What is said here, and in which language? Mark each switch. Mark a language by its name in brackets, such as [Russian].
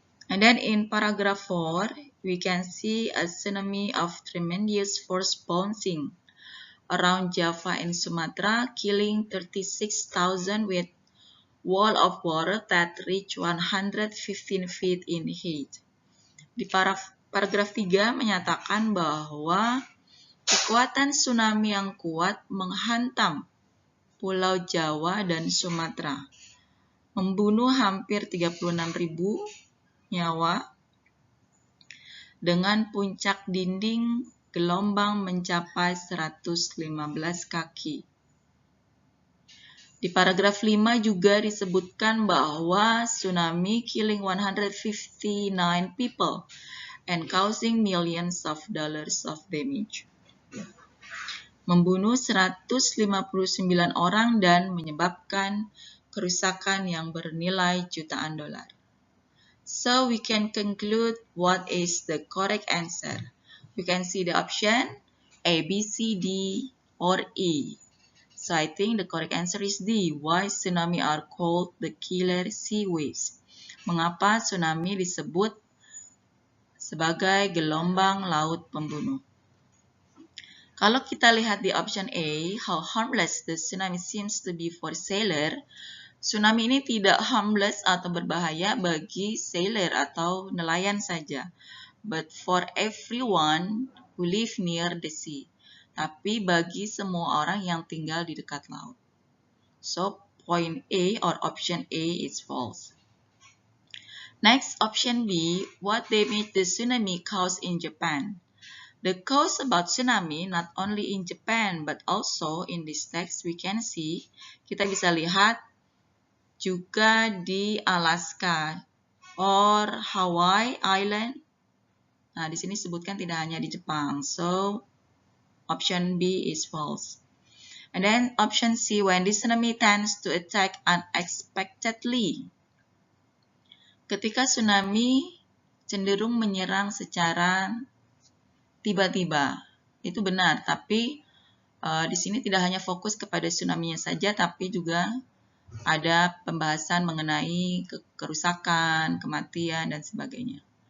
[English] And then in paragraph 4, we can see a tsunami of tremendous force bouncing around Java and Sumatra, killing 36,000 with wall of water that reach 115 feet in height. [Indonesian] Di paragraf 3 menyatakan bahwa kekuatan tsunami yang kuat menghantam Pulau Jawa dan Sumatera, membunuh hampir 36.000 nyawa, dengan puncak dinding gelombang mencapai 115 kaki. Di paragraf 5 juga disebutkan bahwa [English] tsunami killing 159 people and causing millions of dollars of damage. [Indonesian] Membunuh 159 orang dan menyebabkan kerusakan yang bernilai jutaan dolar. [English] So we can conclude what is the correct answer. We can see the option A, B, C, D, or E. So I think the correct answer is D. Why tsunami are called the killer sea waves? [Indonesian] Mengapa tsunami disebut sebagai gelombang laut pembunuh? Kalau kita lihat di [English] option A, how harmless the tsunami seems to be for sailor. [Indonesian] Tsunami ini tidak harmless atau berbahaya bagi sailor atau nelayan saja, [English] but for everyone who live near the sea. [Indonesian] Tapi bagi semua orang yang tinggal di dekat laut. [English] So, point A or option A is false. Next, option B, what damage the tsunami caused in Japan? The cause about tsunami not only in Japan but also in this text we can see, [Indonesian] kita bisa lihat juga di [English] Alaska or Hawaii Island. [Indonesian] Nah, di sini disebutkan tidak hanya di Jepang. [English] So, option B is false. And then option C, when the tsunami tends to attack unexpectedly. [Indonesian] Ketika tsunami cenderung menyerang secara tiba-tiba. Itu benar, tapi di sini tidak hanya fokus kepada tsunami-nya saja, tapi juga ada pembahasan mengenai kerusakan, kematian, dan sebagainya.